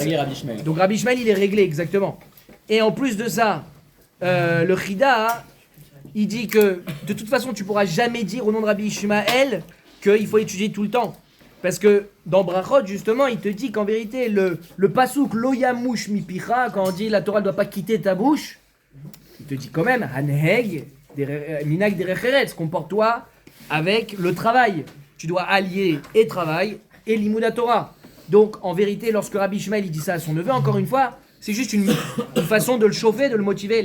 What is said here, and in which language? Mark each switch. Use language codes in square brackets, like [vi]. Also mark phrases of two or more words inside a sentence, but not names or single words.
[fr] Rabbi Ishmael. Donc Rabbi Ishmael, il est réglé, exactement. Et en plus de ça, le Chida, il dit que de toute façon, tu pourras jamais dire au nom de Rabbi Ishmael qu'il faut étudier tout le temps. Parce que dans Brachot, justement, il te dit qu'en vérité, le pasouk [he] לא ימוש מפיך, [fr] quand on dit la Torah ne doit pas quitter ta bouche, il te dit quand même, [he] הנהג מנהג דרך ארץ, [fr] comporte-toi avec le travail. Tu dois allier et travail et l' [he] לימוד תורה. [fr] Donc, en vérité, lorsque Rabbi Ishmael il dit ça à son neveu, encore une fois, c'est juste une façon de le chauffer, de le motiver.